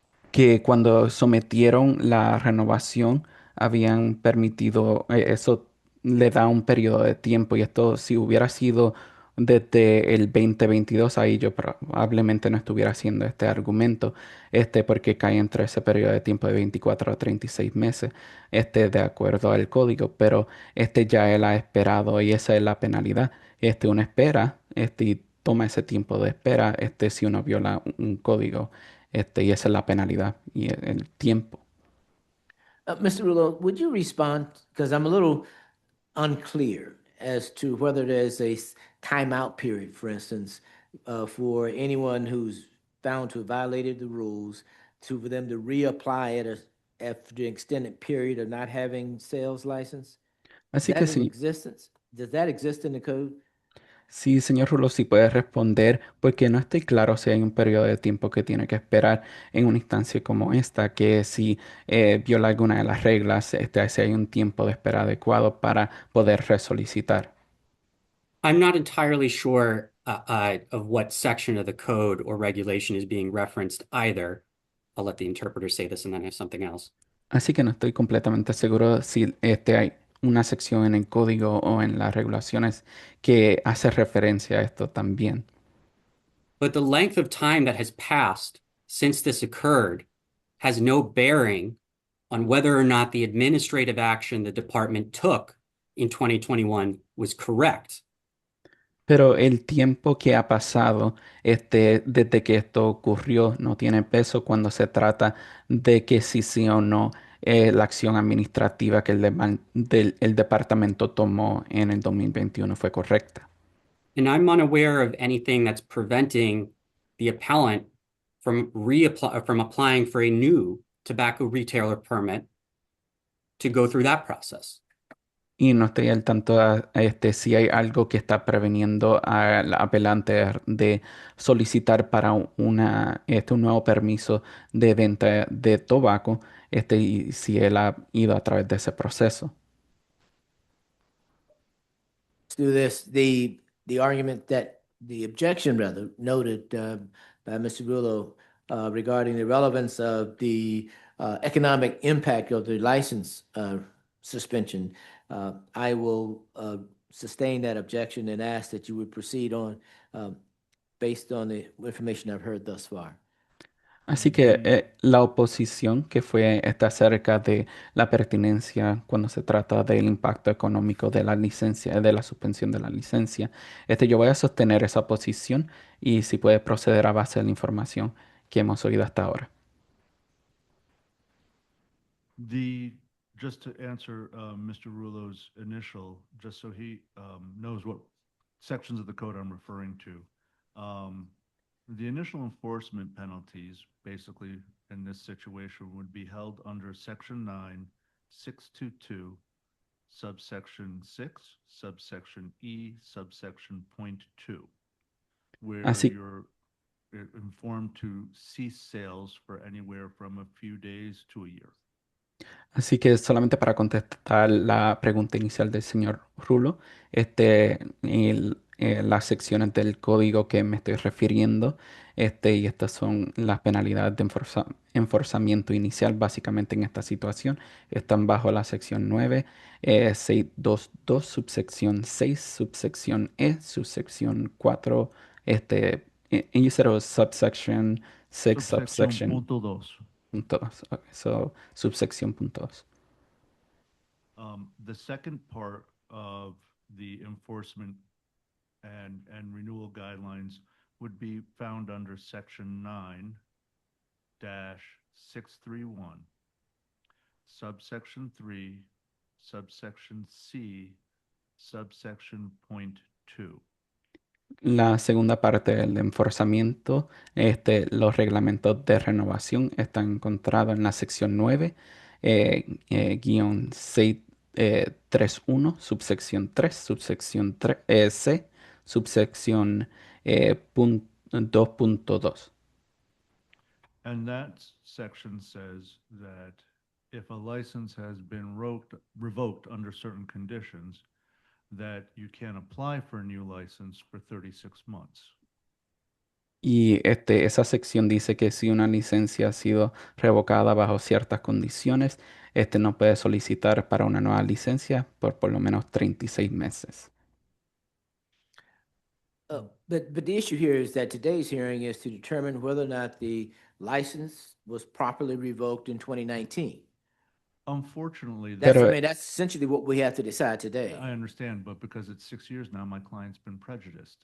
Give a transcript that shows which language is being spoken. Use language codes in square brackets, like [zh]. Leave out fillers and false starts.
[es] que cuando sometieron la renovación habían permitido, eso le da un periodo de tiempo y esto si hubiera sido desde el 2022, ahí yo probablemente no estuviera haciendo este argumento, porque cae entre ese periodo de tiempo de 24 a 36 meses, de acuerdo al código, pero ya él ha esperado y esa es la penalidad. Uno espera, y toma ese tiempo de espera, si uno viola un código, y esa es la penalidad y el tiempo. [en] Mr. Rulo, would you respond? Because I'm a little unclear as to whether there's a timeout period, for instance, for anyone who's found to have violated the rules, for them to reapply it after the extended period of not having sales license? [es] Así [en] Is [es] que [en] that in existence? Does that exist in the code? [es] sí, señor Rulo, sí puede responder, porque no estoy claro si hay un periodo de tiempo que tiene que esperar en una instancia como esta, que si viola alguna de las reglas, si hay un tiempo de espera adecuado para poder resolicitar. [en] I'm not entirely sure of what section of the code or regulation is being referenced either. I'll let the interpreter say this and then I have something else. [es] Así que no estoy completamente seguro si hay una sección en el código o en las regulaciones que hace referencia a esto también. [en] But the length of time that has passed since this occurred has no bearing on whether or not the administrative action the department took in 2021 was correct. [es] Pero el tiempo que ha pasado desde que esto ocurrió no tiene peso cuando se trata de que si sí o no la acción administrativa que el departamento tomó en el 2021 fue correcta. [en] And I'm unaware of anything that's preventing the appellant from applying for a new tobacco retailer permit to go through that process. [es] Y no estoy al tanto si hay algo que está preveniendo al apelante de solicitar para un nuevo permiso de venta de tabaco, y si él ha ido a través de ese proceso. [en] Let's do this. The argument that the objection rather noted by Mr. Rulo regarding the relevance of the economic impact of the license suspension. I will sustain that objection and ask that you would proceed on based on the information I've heard thus far. [es] Así que la oposición que fue está acerca de la pertinencia cuando se trata del impacto económico de la licencia, de la suspensión de la licencia. Yo voy a sostener esa posición y si puede proceder a base de la información que hemos oído hasta ahora. [en] Just to answer Mr. Rulo's initial, just so he knows what sections of the code I'm referring to. The initial enforcement penalties, basically in this situation, would be held under Section 9, 622, subsection 6, subsection E, subsection .2, where you're informed to cease sales for anywhere from a few days to a year. [es] Así que solamente para contestar la pregunta inicial del señor Rulo, las secciones del código que me estoy refiriendo, y estas son las penalidades de enforzamiento inicial, básicamente en esta situación, están bajo la sección 9, 622, subsección 6, subsección E, subsección 4, [en] and you said it was subsection 6, subsection... [es] Punto 2. Punto 2. [en] Okay, so subsection [es] punto 2. [en] The second part of the enforcement and renewal guidelines would be found under Section 9-631, subsection 3, subsection C, subsection .2. [es] La segunda parte del enforzamiento, los reglamentos de renovación están encontrados en la sección 9, guión 631, subsección 3, subsección C, subsección 2.2. [en] And that section says that if a license has been revoked under certain conditions, that you can apply for a new license for 36 months. [es] Y esa sección dice que si una licencia ha sido revocada bajo ciertas condiciones, no puede solicitar para una nueva licencia por lo menos 36 meses. [en] But the issue here is that today's hearing is to determine whether or not the license was properly revoked in 2019. Unfortunately, That's, I [es] Pero [en] mean, that's essentially what we have to decide today. I understand, but because it's 6 years now, my client's been prejudiced.